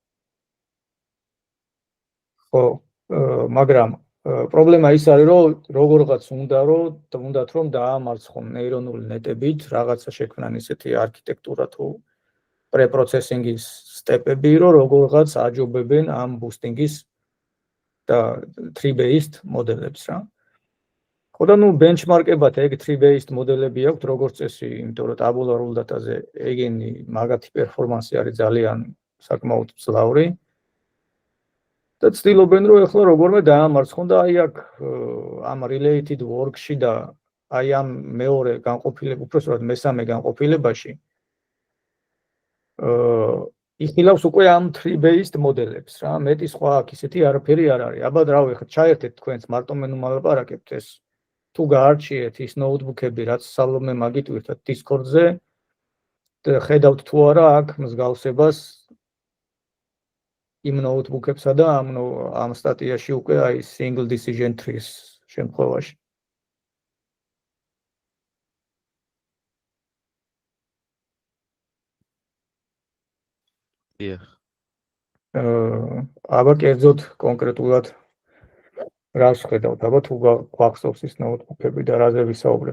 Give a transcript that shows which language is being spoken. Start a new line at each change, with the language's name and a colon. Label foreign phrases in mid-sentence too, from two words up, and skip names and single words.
Georgian: ხო, მაგრამ პრობლემა ის არის, რომ როგორღაც უნდათ რომ დაამარცხონ ნეირონული ნეტებით რაღაცა შექმნან ისეთი არქიტექტურა თუ
English: preprocessing steps,
Georgian: რომ როგორღაც აჯობებენ ამ ბუსტინგის და tree-based მოდელებს რა. ხო და ნუ ბენჩმარკებად ეგ tree-based მოდელები აქვთ როგორც წესი, იმიტომ რომ ტაბულარულ დატაზე ეგენი მაგათი პერფორმანსი არის ძალიან საკმაოდ მძლავრი. და ცდილობენ რომ ახლა როგორმე დაამარცხონ და აი აქ ამ
English: related work-
Georgian: ში და აი ამ მეორე განყოფილება, უბრალოდ მესამე განყოფილებაში იხილავს უკვე ამ tree-based მოდელებს რა, მეტი სხვა აქ ისეთი არაფერი არ არის. აბა რავი, ახლა ჩაერთეთ თქვენს მარტო მე ნუმალაპარაკებთ ეს თუ გაარჩიეთ ის ნოუთბუქები, რაც სალომე მაგიტვირთათ Discord-ზე და ხედავთ თუ არა აქ მსგავსებას იმ ნოუთბუქებსა და ამ სტატიაში უკვე აი
English: single decision trees
Georgian: შემთხვევაში. აბა კერძოდ კონკრეტულად რას ხედავთ? აბა თუ გვახსოვს ის ნოუთბუქები და რაზე ვისაუბრეთ?